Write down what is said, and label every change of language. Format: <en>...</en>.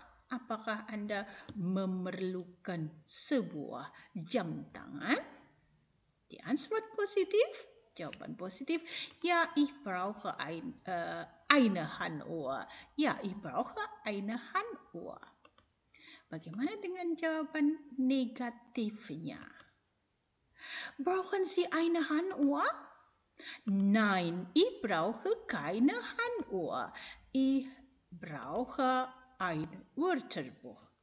<id>Apakah Anda memerlukan sebuah jam tangan?</id> <de>Die Antwort positif.</de> <id>Jawaban positif.</id> <de>Ja, ich brauche eine Handuhr. Ja, ich brauche eine Handuhr.</de> <id>Bagaimana dengan jawaban negatifnya?</id> <de>Brauchen Sie eine Handuhr? Nein, ich brauche keine Handuhr. Ich brauche ein Wörterbuch.</de>